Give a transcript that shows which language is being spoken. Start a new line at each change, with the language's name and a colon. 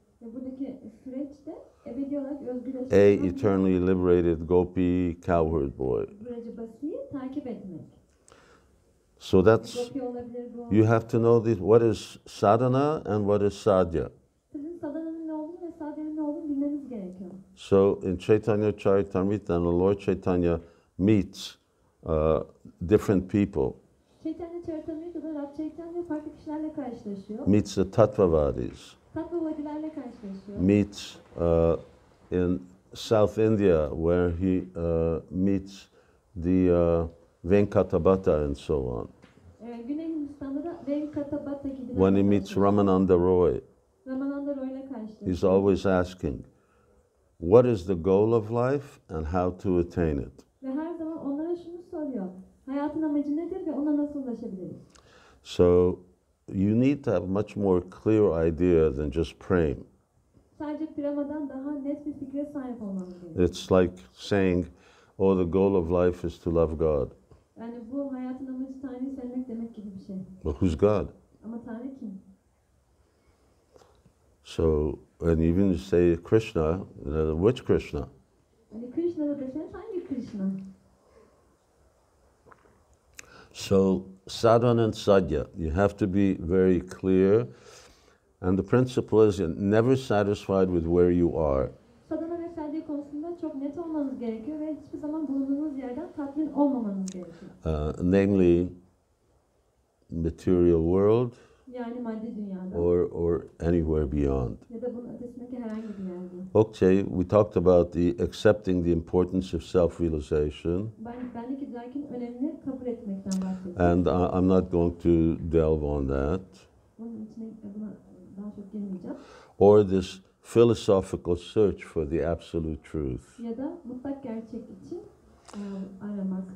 Turkish: Buradaki süreçte ebedi olarak özgürleşen
English: Eternally liberated Gopi cowherd boy.
Turkish: Brajbasi'yi takip etmek.
English: So that's,
Turkish: Gopi olabilir bu.
English: you have to know what is sadhana and what is sadhya.
Turkish: Sizin sadhananın ne olduğunu ve sadhananın ne olduğunu bilmeniz gerekiyor.
English: So in Chaitanya Charitamrita, the Lord Chaitanya meets different people,
Turkish: Chaitanya Charitamrita'da Rab Chaitanya farklı kişilerle karşılaşıyor.
English: meets the Tattvavadis,
Turkish: Tattvavadilerle karşılaşıyor.
English: meets in South India where he meets the Venkatabhata and so on.
Turkish: Güney Hindistan'da da Venkatabhata gibilerle
English: When he meets
Turkish: karşılaşıyor.
English: Ramananda Roy,
Turkish: Ramananda Roy'la karşılaşıyor.
English: he's always asking, what is the goal of life and how to attain it?
Turkish: Ve her zaman onlara şunu soruyor. Hayatın amacı nedir ve ona nasıl ulaşabiliriz?
English: So you need to have much more clear idea than just praying.
Turkish: Sadece piramadan daha net bir fikre sahip olmamız gerekiyor.
English: It's like saying, oh, the goal of life is to love God.
Turkish: Yani bu hayatın amacı Tanrı'yı sevmek demek gibi bir şey.
English: But who's God?
Turkish: Ama Tanrı kim?
English: So, and even you say Krishna, which Krishna?
Turkish: Hani Krishna'da deseniz hangi Krishna?
English: So, sadhana and sadhya, you have to be very clear. And the principle is you're never satisfied with where you are.
Turkish: Sadhana ve sadhya konusunda çok net olmanız gerekiyor ve hiçbir zaman bulunduğunuz yerden tatmin olmamanız gerekiyor.
English: Namely, material world
Turkish: Yani maddi dünyada
English: or anywhere beyond.
Turkish: ya da bunun ötesindeki herhangi bir yerde.
English: Okay, we talked about accepting the importance of self-realization,
Turkish: Bendeki idrakın önemini kabul etmekten bahsettim.
English: and I'm not going to delve on that,
Turkish: Bunun içine buna daha çok girmeyeceğim.
English: or this philosophical search for the absolute truth.
Turkish: Ya da mutlak gerçek için aramak.